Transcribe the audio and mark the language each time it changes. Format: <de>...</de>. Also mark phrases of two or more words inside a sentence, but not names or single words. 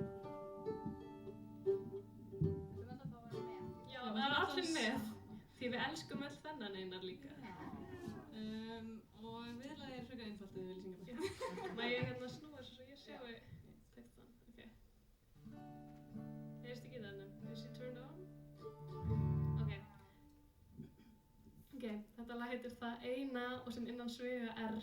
<is>Þú verður bara að vera með. Já, það allir með. Því við elskum öll þennan Einar líka. Og viðlagið frekar einfalt við lýsingar. Má ég snúa svo ég sjái textan? Ok. Heyrist ekki þarna?</is> <en>Is it turned on?</en> <is>Ok. Ok, þetta lag heitir Það eina og sem innan svega R.</is>